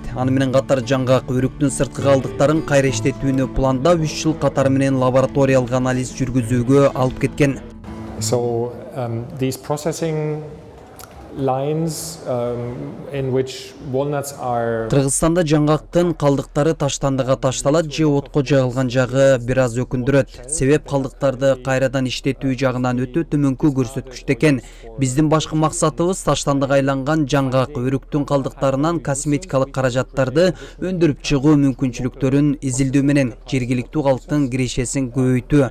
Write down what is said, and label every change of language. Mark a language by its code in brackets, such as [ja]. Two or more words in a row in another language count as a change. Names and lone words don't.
[ky] Аны менен катар жаңгак өрүктүн сырткы калдыктарын кайра иштетүүнү пландап 3 жыл катары менен лабораториялык анализ жүргүзүүгө алып кеткен. [en] So these processing lines in which walnuts are [ky] Кыргызстанда жаңгактын калдыктары таштандыга ташталат же отко жагылган жагы бир аз өкүндүрөт. Себеп калдыктарды кайрадан иштетүү жагынан өтө төмөнкү көрсөткүчтө экен. Биздин башкы максатыбыз таштандыга айланган жаңгак өрүктүн калдыктарынан косметикалык каражаттарды өндүрүп чыгуу мүмкүнчүлүктөрүн изилдөө менен жергиликтүү калктын кирешесин көбөйтүү.